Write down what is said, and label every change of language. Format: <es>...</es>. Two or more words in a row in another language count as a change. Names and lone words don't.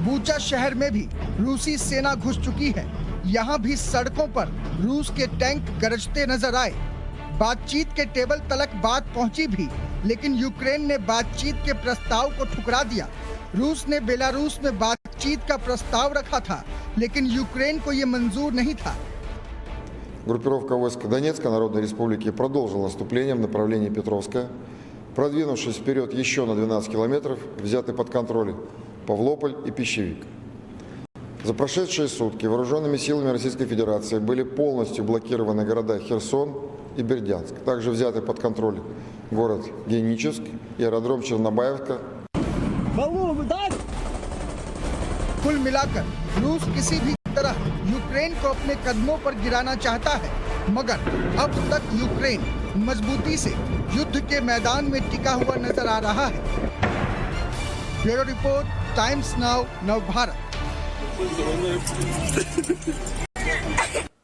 <hi>बूचा शहर में भी रूसी सेना घुस चुकी है। यहाँ भी सड़कों पर रूस के टैंक गरजते नजर आए। बातचीत के टेबल तलक बात पहुंची भी, लेकिन यूक्रेन ने बातचीत के प्रस्ताव को ठुकरा दिया। रूस ने बेलारूस में बातचीत का प्रस्ताव रखा था, लेकिन यूक्रेन को ये मंजूर नहीं था।</hi> <ru>Группировка войск Донецкой Народной Республики продолжила наступление в направлении Петровска, продвинувшись вперед еще на 12 километров, взяты под контроль Павлополь и Пищевик. За прошедшие сутки вооруженными силами Российской Федерации были полностью блокированы города Херсон и Бердянск. Также взяты под контроль город Геническ и аэродром Чернобаевка.</ru> <hi>कुल मिलाकर रूस किसी भी तरह यूक्रेन को अपने कदमों पर गिराना चाहता है, मगर अब तक यूक्रेन मजबूती से युद्ध के मैदान में टिका हुआ नजर आ रहा है। ब्यूरो रिपोर्ट, टाइम्स नाउ, नव भारत।</hi>